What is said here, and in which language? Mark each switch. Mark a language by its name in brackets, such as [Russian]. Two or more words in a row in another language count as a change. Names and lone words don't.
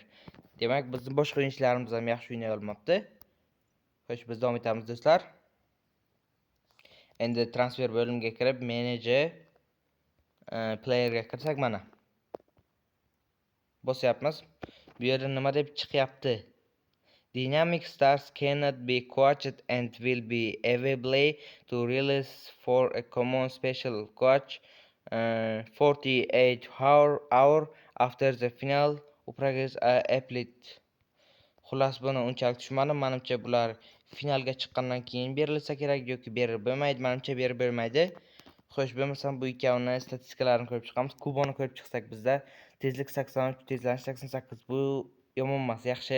[Uzbek] Demak, bizning boshqa o'yinchilarimiz ham yaxshi o'ynay olmabdi. Xo'sh, biz davom etamiz do'stlar. Endi transfer bo'limiga kirib, menejer playerga kirsak mana. Bosyapmiz. Bu yerda nima deb chiqyapti? [English] Dynamic stars cannot be coached and will be available to release for a common special coach 48 hour after the final progress applet. [Uzbek] Xullas buni unchalik tushunmadim. Menimcha bular finalga chiqqandan keyin berilsa kerak yoki berib bo'lmaydi. Menimcha berib bo'lmaydi. Xo'sh, bo'lmasam bu ikkovini statistikalarini ko'rib chiqamiz. Kuboni ko'rib chiqsak bizda tezlik 83, tezlanish 88. Bu yomon emas, yaxshi.